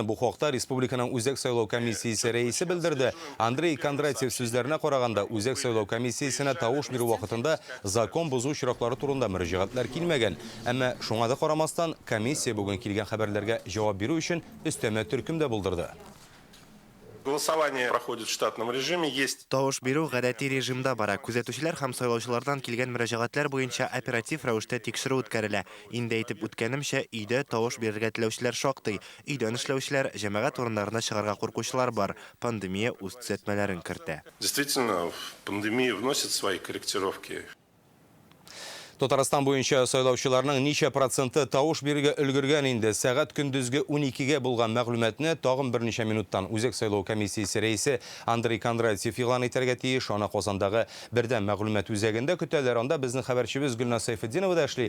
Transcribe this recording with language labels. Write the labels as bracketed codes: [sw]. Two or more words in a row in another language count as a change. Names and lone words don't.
[tt] Бу хакта республиканың үзәк сайлау комиссиясе рәисе белдерде. Андрей Кондратьев сүзләренә караганда, үзәк сайлау комиссиясенә тавыш бирү вакытында закон бозу очраклары турында мөрәҗәгатьләр килмәгән. Әмма шуңа да карамастан, комиссия бүген килгән хәбәрләргә җавап бирү өчен өстәмә төркем дә булдырды. [ru] Голосование проходит в штатном режиме. Есть [tt] Тавыш бирү гадәти режимда бара. Күзәтүчеләр һәм сайлаучылардан килгән мөрәҗәгатьләр буенча оператив рәвештә тикшерү үткәрелә. Инде әйтеп үткәнемчә, өйдә тавыш бирергә теләүчеләр шактый. Өйдән эшләүчеләр, җәмәгать урыннарына чыгарга куркучылар бар. Пандемия үз төзәтмәләрен кертә. [ru] действительно пандемия вносит свои корректировки. [tt] Татарстан буенча сайлаучыларның ничә проценты тавыш бирергә өлгергән инде. Сәгать көндезге 12-гә булган мәгълүматны тагын берничә минуттан үзәк сайлау комиссиясе рәисе Андрей Кондратьев игълан итәргә тиеш. Аны Казандагы бердәм мәгълүмат үзәгендә көтәләр. Анда безнең хәбәрчебез Гөлнас Сайфетдинова да эшли.